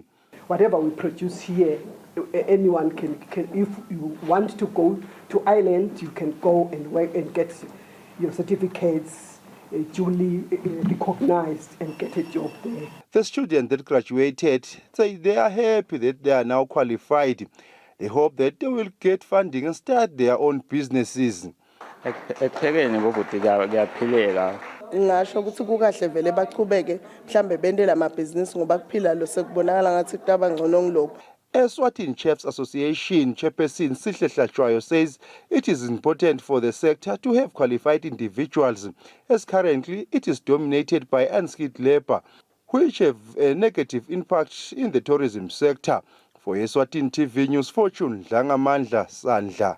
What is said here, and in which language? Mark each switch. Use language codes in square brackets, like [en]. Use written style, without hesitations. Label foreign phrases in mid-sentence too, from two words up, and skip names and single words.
[en] Whatever we produce here, anyone can if you want to go to Ireland, you can go and work and get your certificates duly recognized and get a job there. The students that graduated say they are happy that they are now qualified. They hope that they will get funding and start their own businesses. [ss] Ngasho ukuthi kukahle vele baqhubeke mhlambe bende lamabhizinisi ngoba kuphila lo sekubonakala ngathi kutaba ngcono ngilokho. [en] Eswatini Chefs Association chairperson Sihle Hlatshwayo says it is important for the sector to have qualified individuals, as currently it is dominated by unskilled labor, which have a negative impact in the tourism sector. For Eswatini TV News, Fortune Dlangamandla Sandla.